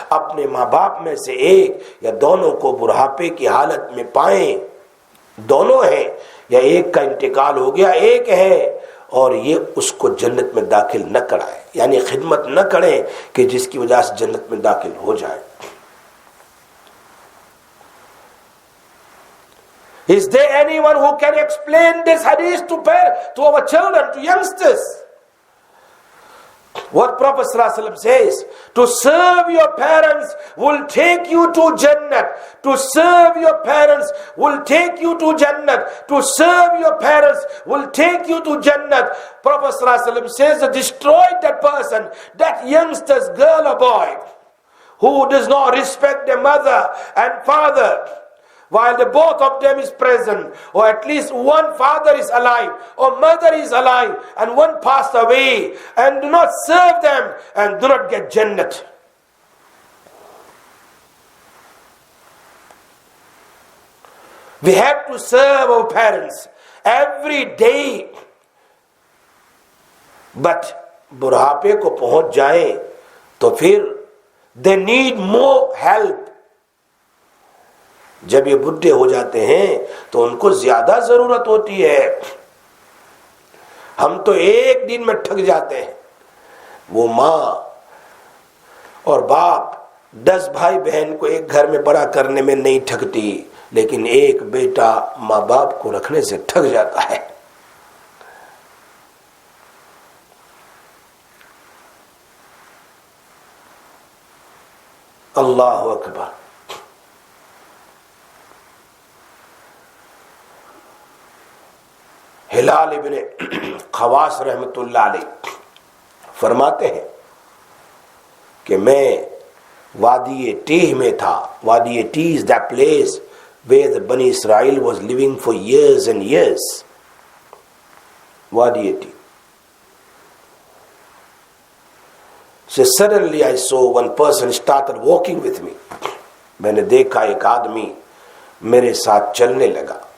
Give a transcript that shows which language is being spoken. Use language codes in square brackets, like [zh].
[ur] اپنے ماں باپ میں سے ایک یا دونوں کو بڑھاپے کی حالت میں پائیں, دونوں ہیں یا ایک کا انتقال ہو گیا ایک ہے, اور یہ اس کو جنت میں داخل نہ کرائے, یعنی خدمت نہ کریں کہ جس کی وجہ سے جنت میں داخل ہو جائے. [en] Is there anyone who can explain this hadith to our children, to youngsters? What Prophet ﷺ says, to serve your parents will take you to Jannat. To serve your parents will take you to Jannat. To serve your parents will take you to Jannat. Prophet ﷺ says, destroy that person, that youngster's girl or boy, who does not respect their mother and father, while the both of them is present, or at least one father is alive or mother is alive and one passed away, and do not serve them and do not get Jannat. We have to serve our parents every day, but [ur] بڑھاپے کو پہنچ جائیں تو پھر [en] they need more help. [ur] جب یہ بڈھے ہو جاتے ہیں تو ان کو زیادہ ضرورت ہوتی ہے. ہم تو ایک دن میں تھک جاتے ہیں. وہ ماں اور باپ 10 بھائی بہن کو ایک گھر میں بڑا کرنے میں نہیں تھکتی, لیکن ایک بیٹا ماں باپ کو رکھنے سے تھک جاتا ہے. اللہ اکبر. ہلال ابن خواس رحمت اللہ علیہ فرماتے ہیں کہ میں وادی ٹیہ میں تھا. [en] وادی ٹیہ is that place where the Bani Israel was living for years and years. [ur] وادی ٹیہ. [en] So suddenly I saw one person started walking with me. [ur] میں نے دیکھا ایک آدمی میرے ساتھ چلنے لگا.